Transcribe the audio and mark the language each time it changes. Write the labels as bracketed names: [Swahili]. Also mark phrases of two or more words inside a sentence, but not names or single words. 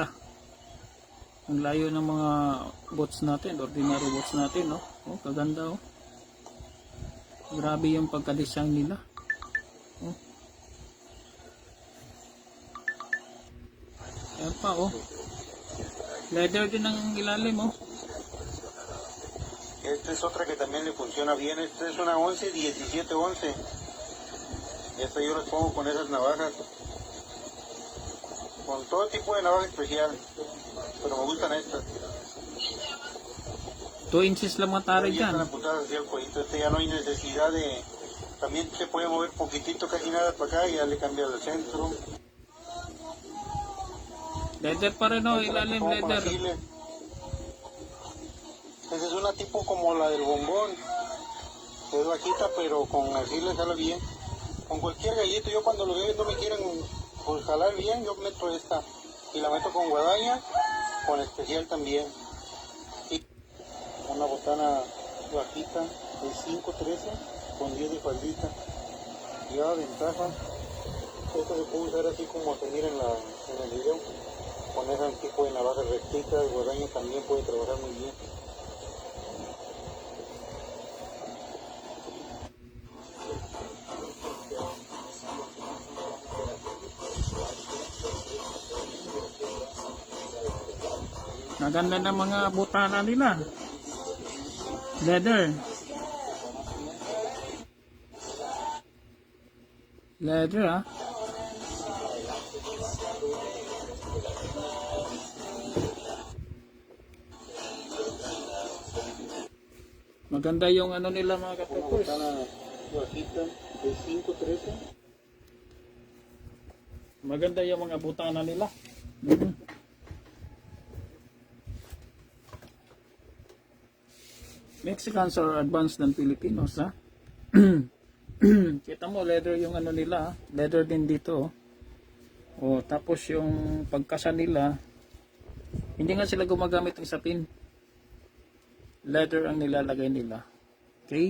[Filipino] Ang layo ng mga boots natin, ordinary boots natin, no? Kaganda, Grabe yung pagka-design nila. Ayan pa, leather din ang ilalim, [Spanish] Esta es otra que también le funciona bien. Esta es una 11, 17, 11. Esta yo las pongo con esas navajas. Con todo tipo de navaja especial. Pero me gustan estas. [Filipino] 2 inches lang matari [Spanish] Ya están [Filipino] dyan. [Spanish] apuntadas hacia el cuellito. Este ya no hay necesidad de... También se puede mover poquitito, casi nada para acá. Y ya le cambia el centro. [Filipino] Leather pa rin, ilalim [Spanish] Como con [Filipino] leather. [Spanish] agiles. Esa es una tipo como la del bombón. Es bajita, pero con agiles sale bien. Con cualquier gallito, yo cuando lo veo no me quieren pues, jalar bien, yo meto esta. Y la meto con guadaña, con especial también. Y una botana bajita de 5.13 con 10 de faldita. Ya ventaja. Esto se puede usar así como se mira en el video. Con ese tipo de navaja rectita, el guadaña también puede trabajar muy bien. [Filipino] Naganda ng mga butana nila. Leather. Leather, Maganda yung nila mga katapos. [Spanish] Bajita de 5.13. [Filipino] Maganda yung mga butana nila. [English] Mexicans are advanced than Filipinos, ha? [Filipino] Kita mo, leather yung nila, leather din dito. Tapos yung pagkasa nila, hindi nga sila gumagamit ng sapin. Leather ang nilalagay nila. Okay?